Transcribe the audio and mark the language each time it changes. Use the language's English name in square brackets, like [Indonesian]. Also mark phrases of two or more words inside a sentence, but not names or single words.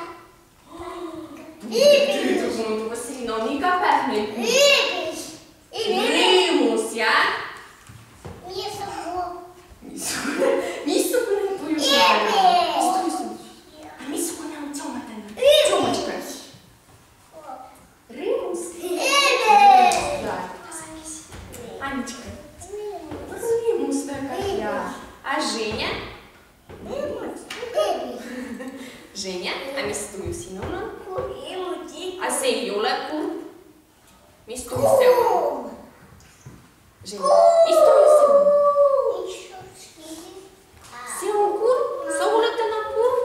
[Estonian] Selina on iga päev meil. Rõõmus, jah? Missugune tuju sul täna on? Missugune on Tšoma täna? Tšomačka. Rõõmus? Анечка. Рымус väga hea. A Женя? Женя, a mis tuju sinul on? A see ei ole kurb? Mis tuju see on? Женя, mis tuju see on? See on kurb? Sa oled täna kurb?